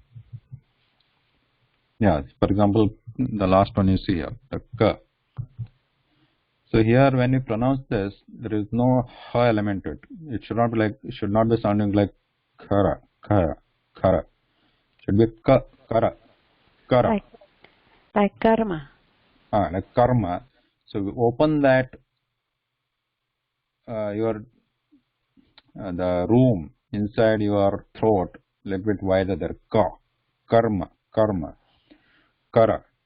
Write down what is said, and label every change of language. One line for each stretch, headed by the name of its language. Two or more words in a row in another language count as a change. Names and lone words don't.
English: Yeah, for example, the last one you see here, the ka. So here, when you pronounce this, there is no ha element to it. It should not be sounding like khara, khara, khara. It should be ka, kara, kara. Like karma. Like karma. So we open that the room inside your throat a little bit wider there. Ka, karma, karma, kara.